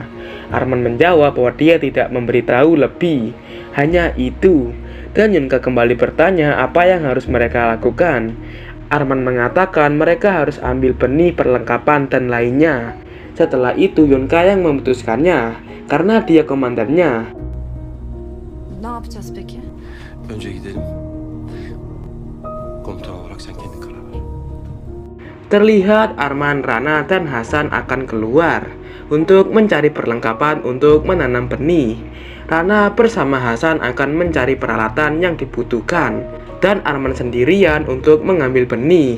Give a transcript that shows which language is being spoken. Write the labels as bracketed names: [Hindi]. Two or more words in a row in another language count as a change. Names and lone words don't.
[Indonesian] Arman menjawab bahwa dia tidak memberitahu lebih, hanya itu. Dan Yonka kembali bertanya apa yang harus mereka lakukan. Arman mengatakan mereka harus ambil benih perlengkapan dan lainnya. Setelah itu Yonka yang memutuskannya karena dia komandannya. [Turkish] Ne yapacağız peki? Önce gidelim. Komutan olarak sen kendin karar ver. [Indonesian] Terlihat Arman, Rana, dan Hasan akan keluar untuk mencari perlengkapan untuk menanam benih. Rana bersama Hasan akan mencari peralatan yang dibutuhkan dan Arman sendirian untuk mengambil benih.